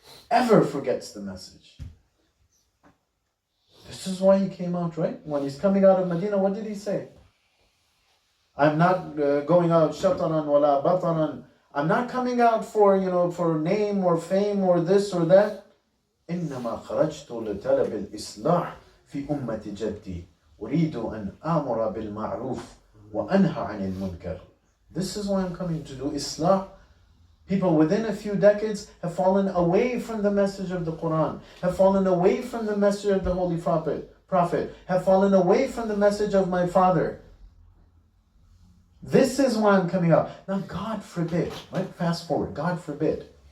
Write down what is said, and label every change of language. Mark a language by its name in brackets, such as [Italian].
[English] Ever forgets the message. This is why he came out, right? When he's coming out of Medina, what did he say? I'm not going out [Arabic] shataran wala bataran. [English] I'm not coming out for, for name or fame or this or that. [Arabic] إنما خرجت لطلب الإصلاح في أمة جدي أريد أن آمر بالمعروف وأنهى عن المنكر. [English] This is why I'm coming to do Islah. People within a few decades have fallen away from the message of the Quran, have fallen away from the message of the Holy Prophet, have fallen away from the message of my father. This is why I'm coming out. Now, God forbid, right? Fast forward, God forbid.